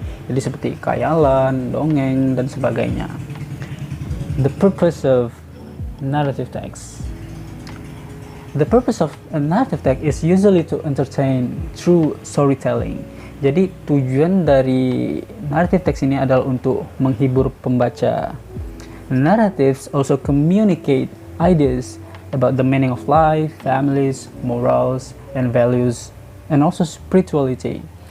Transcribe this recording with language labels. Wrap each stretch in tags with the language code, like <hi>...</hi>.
<id>Jadi seperti khayalan, dongeng, dan sebagainya.</id> <en>The purpose of narrative text. The purpose of a narrative text is usually to entertain through storytelling.</en> <id>Jadi tujuan dari narrative text ini adalah untuk menghibur pembaca.</id> <en>Narratives also communicate ideas about the meaning of life, families, morals, and values, and also spirituality.</en>